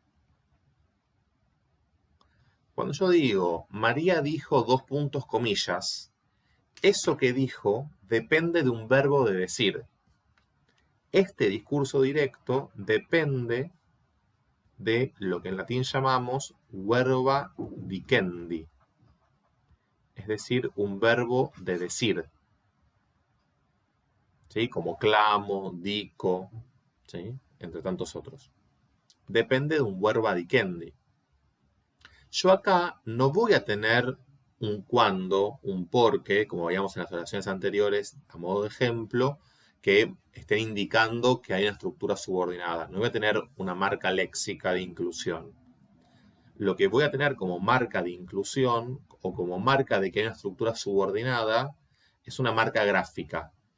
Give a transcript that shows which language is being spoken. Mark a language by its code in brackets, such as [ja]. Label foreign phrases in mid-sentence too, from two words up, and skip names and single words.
[es] Cuando yo digo, María dijo 2 puntos comillas, eso que dijo depende de un verbo de decir. Este discurso directo depende de lo que en latín llamamos [la] verba dicendi, [es] es decir, un verbo de decir, ¿sí? Como [la] clamo, dico, [es] ¿sí? Entre tantos otros. Depende de un [la] verba dicendi. [es] Yo acá no voy a tener un cuándo, un porque, como veíamos en las oraciones anteriores, a modo de ejemplo, que estén indicando que hay una estructura subordinada. No voy a tener una marca léxica de inclusión. Lo que voy a tener como marca de inclusión o como marca de que hay una estructura subordinada es una marca gráfica.